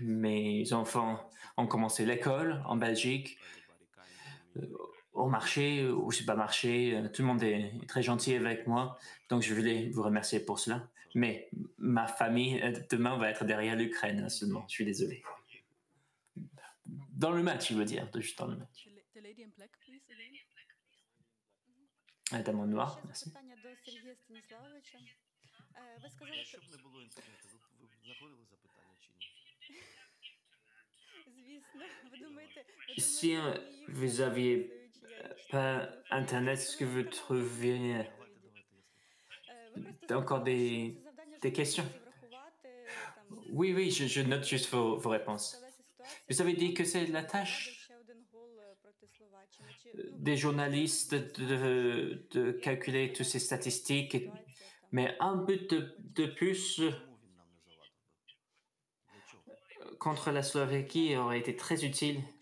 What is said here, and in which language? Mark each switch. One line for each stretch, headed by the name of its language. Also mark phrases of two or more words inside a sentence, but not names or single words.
French: Mes enfants ont commencé l'école en Belgique, au marché, au supermarché. Tout le monde est très gentil avec moi, donc je voulais vous remercier pour cela. Mais ma famille, demain, va être derrière l'Ukraine seulement. Je suis désolé. Dans le match, je veux dire, juste dans le match.
English: The lady in black, please, again.
French: Dame en noir, merci.
Ukrainian: Питання до Сергія Станіславовича. Ви сказали, що... Якщо б не було інтернету, ви б знаходили запитання чи ні? Звісно, ви думаєте...
French: Si vous aviez pas Internet, est-ce que vous trouviez encore des questions? Oui, oui, je note juste vos réponses. Vous avez dit que c'est la tâche des journalistes de calculer toutes ces statistiques, mais un but de plus contre la Slovaquie aurait été très utile.